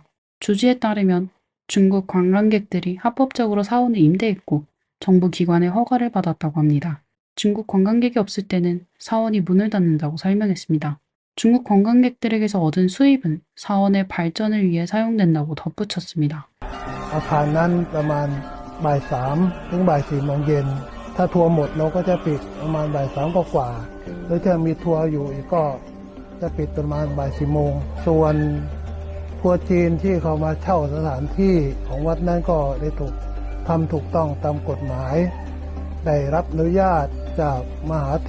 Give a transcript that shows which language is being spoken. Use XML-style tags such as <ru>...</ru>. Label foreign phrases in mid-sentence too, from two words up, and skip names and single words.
<ko>주지에 따르면 중국 관광객들이 합법적으로 사원을 임대했고 정부 기관의 허가를 받았다고 합니다. 중국 관광객이 없을 때는 사원이 문을 닫는다고 설명했습니다. 중국 관광객들에게서 얻은 수입은 사원의 발전을 위해 사용된다고 덧붙였습니다.</ko> <th>อาคารนั้นประมาณบ่าย3ถึงบ่าย4โมงเย็นถ้าทัวร์หมดเราก็จะปิดประมาณบ่าย3กว่าๆหรือถ้ามีทัวร์อยู่อีกก็จะปิดประมาณบ่าย4โมงส่ วนทัวร์จีนที่เขามาเช่าสถานที่ของวัดนั้นก็ได้ทำถูกต้องตามกฎหมายได้รับอนุญาตจากมหาเถ</th>